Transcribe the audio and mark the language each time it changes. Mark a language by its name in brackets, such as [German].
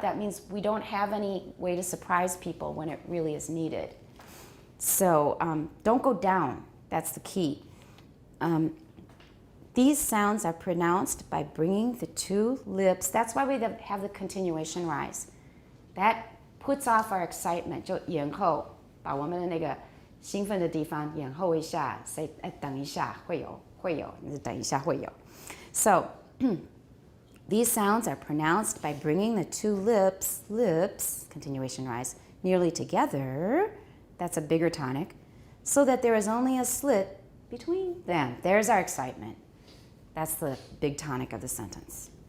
[English] That means we don't have any way to surprise people when it really is needed. So don't go down. That's the key. These sounds are pronounced by bringing the two lips. That's why we have the continuation rise. That puts off our excitement. [Chinese] 就延后，把我们的那个兴奋的地方延后一下，say 等一下会有，等一下会有。 [English] So these sounds are pronounced by bringing the two lips, continuation rise, nearly together. That's a bigger tonic, so that there is only a slit between them. There's our excitement. That's the big tonic of the sentence.